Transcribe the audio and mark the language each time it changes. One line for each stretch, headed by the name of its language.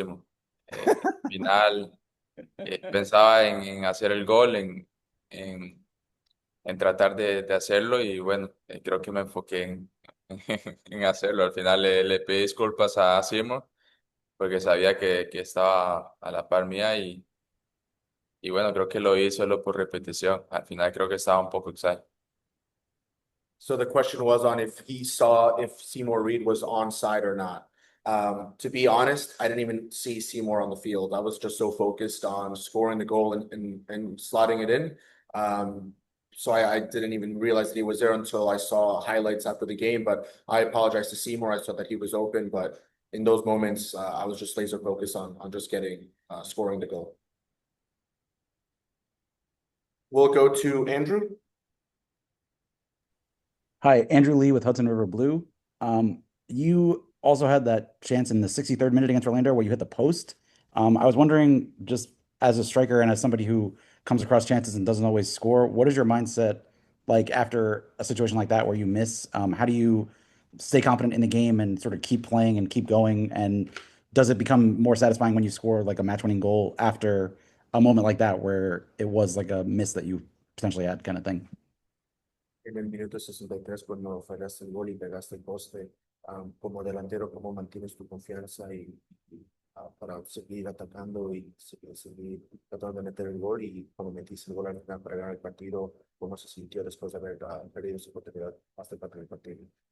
Spanish: Al final pensaba en hacer el gol, en, en tratar de hacerlo y bueno, creo que me enfoqué en hacerlo. Al final le pedí disculpas a Simon porque sabía que estaba a la par mía y bueno, creo que lo hice solo por repetición. Al final creo que estaba un poco exagerado.
English: So the question was on if he saw if Seymour Reed was onside or not. To be honest, I didn't even see Seymour on the field. I was just so focused on scoring the goal and slotting it in. So I didn't even realize that he was there until I saw highlights after the game. But I apologize to Seymour. I saw that he was open, but in those moments, I was just laser focused on just getting scoring the goal. We'll go to Andrew. Hi, Andrew Lee with Hudson River Blue. You also had that chance in the 63rd minute against Orlando where you hit the post. I was wondering, just as a striker and as somebody who comes across chances and doesn't always score, what is your mindset like after a situation like that where you miss? How do you stay confident in the game and sort of keep playing and keep going? And does it become more satisfying when you score like a match-winning goal after a moment like that where it was like a miss that you potentially had kind of thing?
Spanish: En el minuto 63, cuando fallaste el gol y pegaste el poste, como delantero, ¿cómo mantienes tu confianza para seguir atacando y seguir tratando de meter el gol? Y como metiste el gol al final para ganar el partido, ¿cómo se sintió después de haber perdido esa oportunidad hasta el final del partido?